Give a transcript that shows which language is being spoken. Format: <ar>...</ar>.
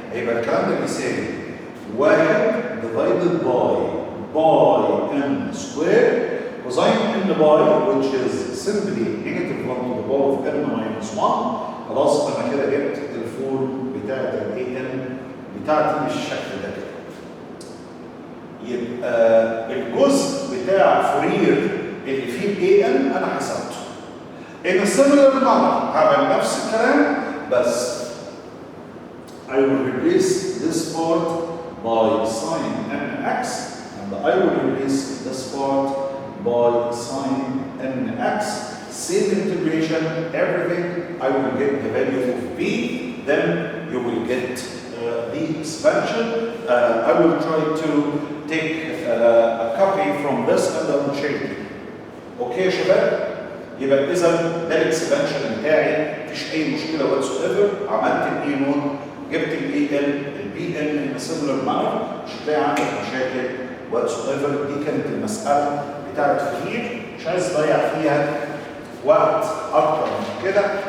<ar>هيبقى الكلام ده بيساوي</ar> <en>1 divided by n squared cosine n by, which is simply negative 1 to the power of n minus 1.</en> <ar>خلاص انا كده جبت الفورم بتاعت ال an بتاعتي بالشكل ده كده. يبقى الجزء بتاع فورير اللي فيه an انا حسبته.</ar> <en>In a similar manner</en> <ar>هعمل نفس الكلام، بس</ar> <en>I will replace this part by sine nx, and I will replace this part by sine nx. Same integration, everything. I will get the value of b, then you will get the expansion. I will try to take a copy from this and I will share it.</en> <ar>Okay يا شباب؟ يبقى إذا ده الاكسبانشن بتاعي، مفيش أي مشكلة whatsoever. عملت الاي نود، جبت الاي ال، البي ان</ar> <en>in a similar manner،</en> <ar>مش هتلاقي عندك مشاكل whatsoever. دي كانت المسألة بتاعت فورير، مش عايز تضيع فيها وقت أكتر من كده.</ar>